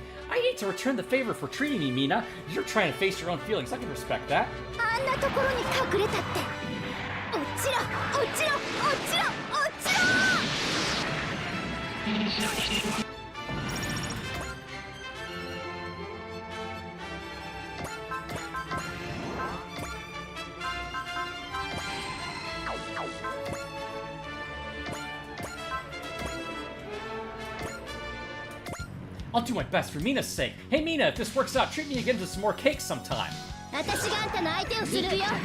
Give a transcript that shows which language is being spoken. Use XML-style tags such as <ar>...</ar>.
<en>I hate to return the favor for treating me, Mina. You're trying to face your own feelings. I can respect that.</en> <ja>あんなところに隠れたって。落ちろ、落ちろ、落ちろ、落ちろ。</ja> <en>I'll do my best for Mina's sake. Hey, Mina, if this works out, treat me again to some more cake sometime.</en> <ja>私があんたの相手をするよ。</ja>